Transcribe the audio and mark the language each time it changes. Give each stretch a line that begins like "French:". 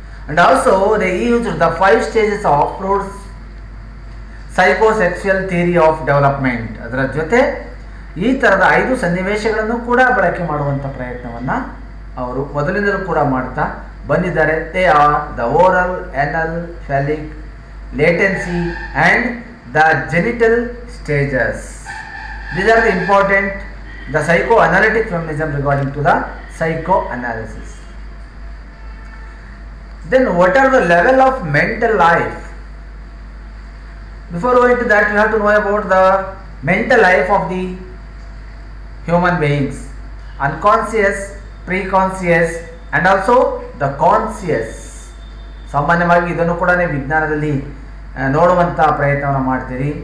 English: And also they used the 5 stages of Freud's psychosexual theory of development.
Kannada: ಅದರ ಜೊತೆ ಈ ಥರದ 5 ಸನ್ನಿವೇಶಗಳನ್ನು ಕೂಡ ಬಳಕೆ ಮಾಡುವಂಥ ಪ್ರಯತ್ನವನ್ನು ಅವರು ಮೊದಲಿಂದಲೂ ಕೂಡ ಮಾಡ್ತಾ ಬಂದಿದ್ದಾರೆ.
English: They are the oral, anal, phallic, latency and the genital stages. These are the important, the psychoanalytic feminism regarding to the psychoanalysis. Then what are the level of mental life? Before going to that, you have to know about the mental life of the human beings. Unconscious, preconscious and also the conscious.
Kannada: ಸಾಮಾನ್ಯವಾಗಿ ಇದನ್ನು ಕೂಡ ವಿಜ್ಞಾನದಲ್ಲಿ ನೋಡುವಂಥ ಪ್ರಯತ್ನವನ್ನು ಮಾಡ್ತೀರಿ.